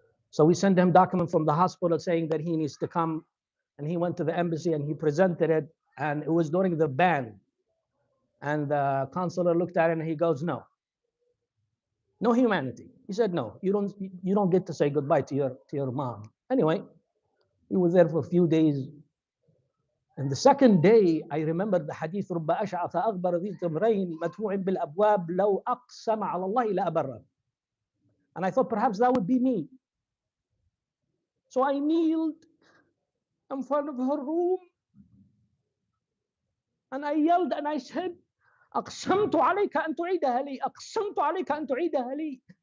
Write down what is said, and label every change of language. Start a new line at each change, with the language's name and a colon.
English: So we sent him document from the hospital saying that he needs to come, and he went to the embassy and he presented it, and it was during the ban. And the consular looked at it and he goes, no humanity. He said, no, you don't get to say goodbye to your mom. Anyway, he was there for a few days. And the second day, I remember the hadith,
Arabic: رب أشعث أغبر ذي تمرين مدفوع بالأبواب لو أقسم على الله لأبره.
English: And I thought perhaps that would be me. So I kneeled in front of her room and I yelled and I said,
Arabic: أقسمت عليك أن تعيدها لي, أقسمت عليك أن تعيدها لي.